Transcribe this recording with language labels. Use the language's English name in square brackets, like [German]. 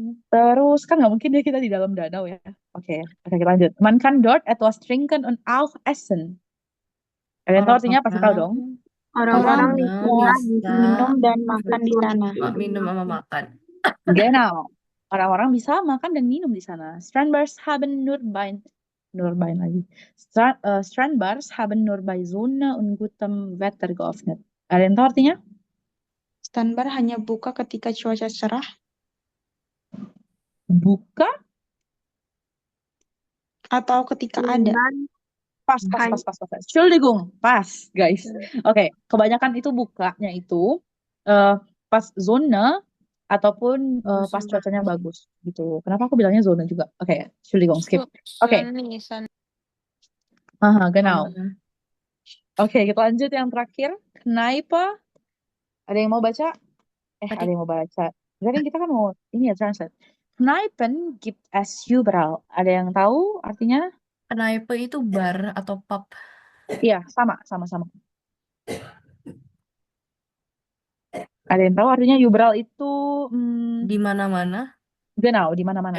[Indonesian] Terus kan nggak mungkin dia kita di dalam danau ya. Oke, kita lanjut. [German] Man kann dort etwas trinken und auch essen. [Indonesian] Kalian tahu artinya pasti tahu dong. Orang-orang di sana bisa Minum dan makan di sana. minum sama makan. Genau. Orang-orang bisa makan dan minum di sana. [German] Strandbars haben nur lagi. Strandbars haben nur bei Sonne und gutem Wetter geöffnet. [Indonesian] Ada yang tahu artinya? Standbar hanya buka ketika cuaca cerah Buka? atau ketika ada. Pas. Entschuldigung, pas, guys. Oke, kebanyakan itu bukanya itu pas zona ataupun pas cuacanya bagus gitu. Kenapa aku bilangnya zona juga? Oke, Entschuldigung, skip. Oke. Genau. Oke, kita lanjut yang terakhir. Kneipe. Ada yang mau baca? Ada yang mau baca. Jadi kita kan mau ini ya translate. [German] Kneipen gibt es überall. [Indonesian] Ada yang tahu artinya? Kneipe itu bar atau pub. Iya, sama. Ada yang tahu artinya überall itu Di mana-mana, genau, di mana-mana.